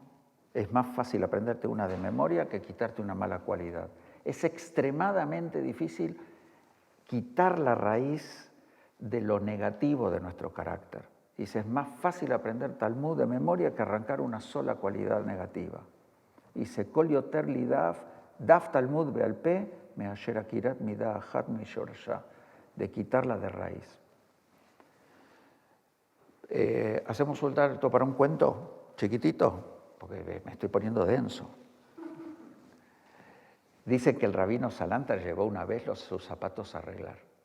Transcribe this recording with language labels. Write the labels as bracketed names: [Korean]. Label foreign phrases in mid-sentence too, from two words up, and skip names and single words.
[Spanish] Es más fácil aprenderte una de memoria que quitarte una mala cualidad. Es extremadamente difícil quitar la raíz de lo negativo de nuestro carácter. Dice, es más fácil aprender Talmud de memoria que arrancar una sola cualidad negativa. Dice, [Hebrew] קל יותר לי דף תלמוד בעל פה, מאשר עקירת מידה אחת משורשה, [Spanish] de quitarla de raíz. ¿Hacemos un salto para un cuento chiquitito? Porque me estoy poniendo denso. Dice que el rabino Salanter llevó una vez sus zapatos a arreglar.